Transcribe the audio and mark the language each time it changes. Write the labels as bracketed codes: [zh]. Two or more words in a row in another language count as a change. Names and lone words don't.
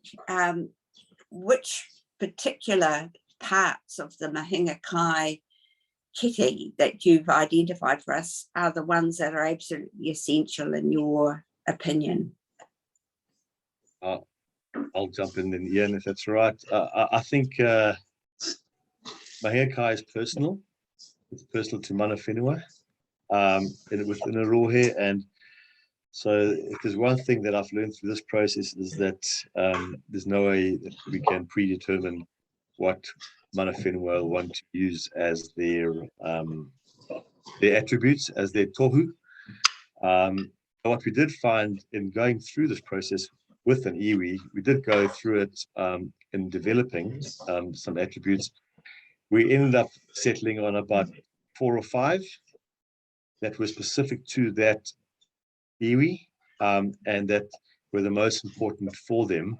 [en] Which particular parts of the [mi] Mahinga Kai [en] kiti that you've identified for us are the ones that are absolutely essential in your opinion? I'll jump in then, Ian, if that's all right. I think [mi] Mahinga Kai [en] is personal. It's personal to [mi] mana whenua [en] within a rohe. And so if there's one thing that I've learned through this process is that there's no way that we can predetermine what [mi] mana whenua [en] want to use as their attributes, as their tohu. What we did find in going through this process with an iwi, we did go through it in developing some attributes. We ended up settling on about 4 or 5 that were specific to that iwi and that were the most important for them.